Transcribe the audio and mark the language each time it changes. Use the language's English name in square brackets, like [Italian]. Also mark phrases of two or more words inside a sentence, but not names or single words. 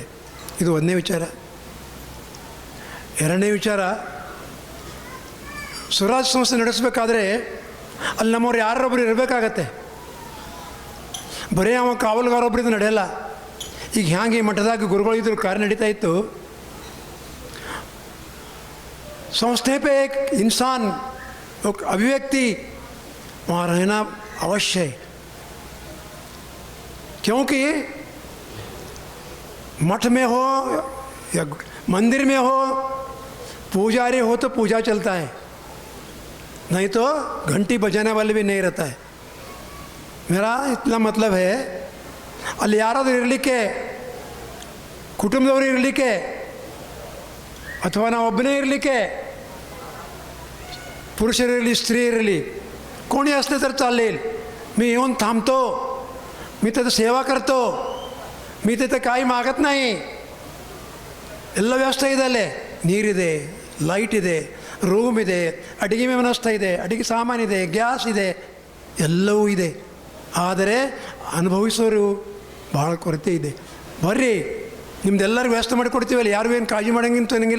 [Kannada] ಇದು ಒಂದನೇ ವಿಚಾರ. ಎರಡನೇ ವಿಚಾರ, ಸ್ವರಾಜ್ ಸಂಸ್ಥೆ ನಡೆಸಬೇಕಾದ್ರೆ ಅಲ್ಲಿ ನಮ್ಮವ್ರು ಯಾರೊಬ್ಬರು ಇರಬೇಕಾಗತ್ತೆ. ಬರೀ ಅವ ಕಾವಲುಗಾರೊಬ್ಬರಿದ್ದು ನಡೆಯಲ್ಲ. ಈಗ ಹ್ಯಾಂಗೆ ಈ ಮಠದಾಗ ಗುರುಗಳಿದ್ರು ಕಾರ್ಯ ನಡೀತಾ ಇತ್ತು. [Hindi] संस्थे पे एक इंसान, एक अभिव्यक्ति वहाँ रहना अवश्य है. क्योंकि मठ में हो या मंदिर में हो, पुजारी हो तो पूजा चलता है, नहीं तो घंटी बजाने वाले भी नहीं रहता है. मेरा इतना मतलब है, [Kannada] ಅಲ್ಲಿ ಯಾರಾದರೂ ಇರಲಿಕ್ಕೆ, ಕುಟುಂಬದವರು ಇರಲಿಕ್ಕೆ ಅಥವಾ ನಾವು ಒಬ್ಬನೇ ಇರಲಿಕ್ಕೆ, ಪುರುಷರಿರಲಿ ಸ್ತ್ರೀ ಇರಲಿ, [Marathi] कोणी असले तर चालेल. मी येऊन थांबतो, मी त्याचं सेवा करतो, मी तिथे काही मागत नाही. [Kannada] ಎಲ್ಲ ವ್ಯವಸ್ಥೆ ಇದೆ ಅಲ್ಲೇ. ನೀರಿದೆ, ಲೈಟ್ ಇದೆ, ರೂಮ್ ಇದೆ, ಅಡುಗೆ ವ್ಯವಸ್ಥೆ ಇದೆ, ಅಡುಗೆ ಸಾಮಾನಿದೆ, ಗ್ಯಾಸ್ ಇದೆ, ಎಲ್ಲವೂ ಇದೆ. ಆದರೆ ಅನುಭವಿಸೋರು ಭಾಳ ಕೊರತೆ ಇದೆ. ಬರ್ರಿ, ನಿಮ್ದೆಲ್ಲರಿಗೂ ವ್ಯವಸ್ಥೆ ಮಾಡಿಕೊಡ್ತೀವಲ್ಲ, ಯಾರು ಏನು ಕಾಳಜಿ ಮಾಡೋಂಗಿಂತ ನನಗಿಲ್ಲ.